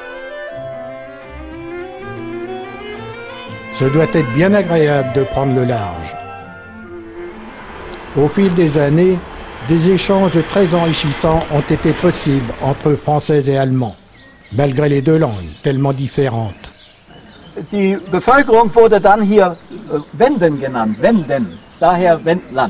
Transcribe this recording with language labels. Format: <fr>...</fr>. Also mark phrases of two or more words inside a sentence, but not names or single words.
<fr>Ce doit être bien agréable de prendre le large. Au fil des années, des échanges très enrichissants ont été possibles entre Français et Allemands, malgré les deux langues tellement différentes.</fr> <de>die Bevölkerung wurde dann hier Wenden genannt, Wenden, daher Wendland.</de>